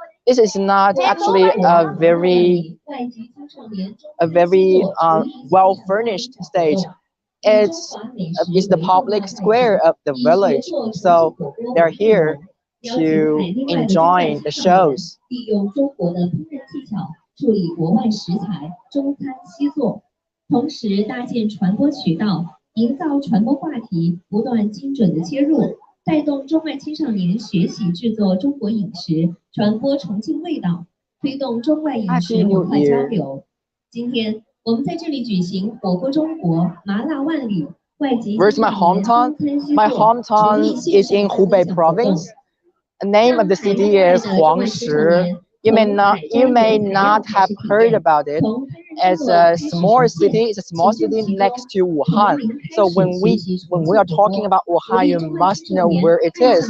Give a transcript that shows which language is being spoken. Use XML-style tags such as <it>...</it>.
<en>This is not actually a very well furnished stage. It's the public square of the village, so they're here to enjoy the shows.</en> <zh>利用中国的烹饪技巧处理国外食材，中餐西做，同时搭建传播渠道，营造传播话题，不断精准的切入，带动中外青少年学习制作中国饮食，传播重庆味道，推动中外饮食文化交流。今天我们在这里举行火锅中国、麻辣万里、外籍。</zh> <en>Where's my hometown? My hometown is in Hubei province. The name of the city is Huangshi. You may not have heard about it. It's a small city. It's a small city next to Wuhan. So when we are talking about Wuhan, you must know where it is.</en>